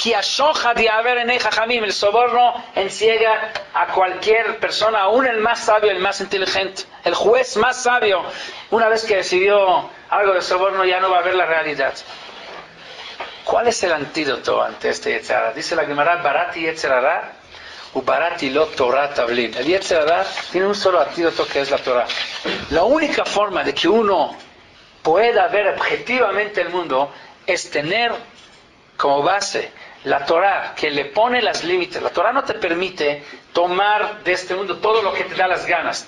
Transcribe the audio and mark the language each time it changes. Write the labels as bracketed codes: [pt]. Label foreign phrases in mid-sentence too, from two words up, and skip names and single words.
[es] El soborno enciega a cualquier persona, aún el más sabio, el más inteligente. El juez más sabio, una vez que recibió algo de soborno, ya no va a ver la realidad. ¿Cuál es el antídoto ante este [he] יצר הרע? [es] Dice la Gemara, [he] בראתי יצר הרע בראתי לו תורה תבלין. [es] El [he] יצר הרע [es] tiene un solo antídoto que es la Torah. La única forma de que uno pueda ver objetivamente el mundo es tener como base la Torah, que le pone las límites. La Torah no te permite tomar de este mundo todo lo que te da las ganas.